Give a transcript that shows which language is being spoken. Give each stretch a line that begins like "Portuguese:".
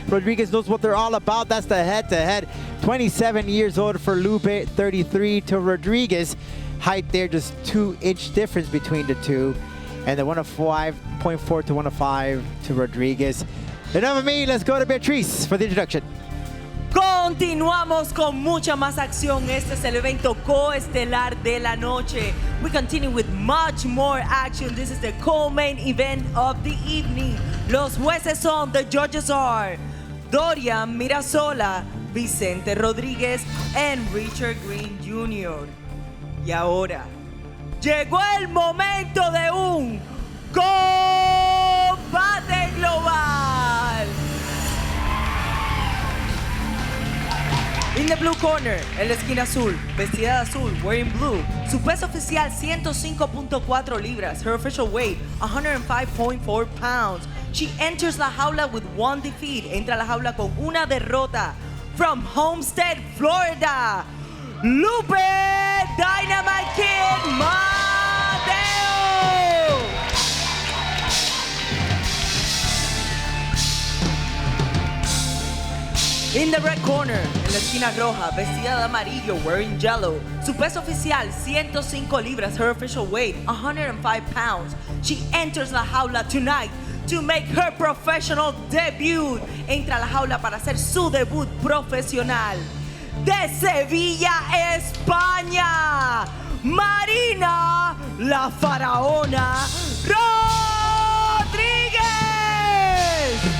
English: Rodriguez knows what they're all about. That's the head-to-head. 27 years old for Lupe, 33 to Rodriguez. Height there, just 2-inch difference between the two. And the 105.4 to 105 to Rodriguez. Enough of me, let's go to Beatriz for the introduction.
Spanish: Continuamos con mucha más acción. Este es el evento coestelar de la noche.
English: We continue with much more action. This is the co-main event of the evening.
Spanish: Los jueces son,
English: the judges are Dorian Mirasola, Vicente Rodríguez, and Richard Green Jr.
Spanish: Y ahora, llegó el momento de un combate global.
English: In the blue corner,
Spanish: en la esquina azul, vestida de azul,
English: wearing blue.
Spanish: Su peso oficial 105.4 libras.
English: Her official weight 105.4 pounds. She enters
Spanish: la jaula
English: with one defeat.
Spanish: Entra a la jaula con una derrota.
English: From Homestead, Florida, Lupe Dynamite Kid Mateo. In the red corner,
Spanish: en la esquina roja, vestida de amarillo,
English: wearing yellow.
Spanish: Su peso oficial, 105 libras.
English: Her official weight, 105 pounds. She enters
Spanish: la jaula
English: tonight to make her professional debut.
Spanish: Entra a la jaula para hacer su debut profesional. De Sevilla, España, Marina, la faraona Rodríguez.